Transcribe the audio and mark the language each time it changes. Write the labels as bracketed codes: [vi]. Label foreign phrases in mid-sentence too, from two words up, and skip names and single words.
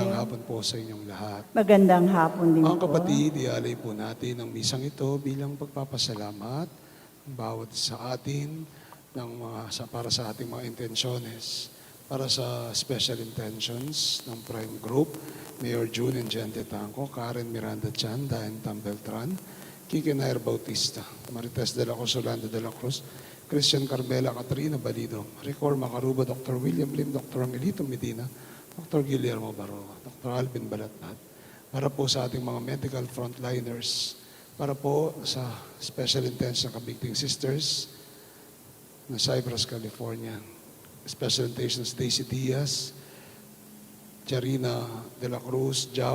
[tl] Magandang hapon po sa inyong lahat. Magandang hapon din Mga po. kapatid, ialay po natin ang misang ito bilang pagpapasalamat ng bawat sa atin para sa ating mga intensyones, para sa [en] special intentions [tl] ng Prime Group, Mayor June and Gente Tanco, Karen Miranda Chan, Diane Tambeltran, Kike Nair Bautista, Marites de la Cruz, Orlando de la Cruz, Christian Carmela Catrina Balido, Ricor Macaruba, Dr. William Lim, Dr. Angelito Medina, Dr. Guillermo Baroa, Dr. Alvin Balatnat, para po sa ating mga [en] medical frontliners, [tl] para po sa [en] Special Intention [tl] Kabigting Sisters na Cypress, California, [en] Special Intentions [tl] Daisy Diaz, Jarina de la Cruz, Jao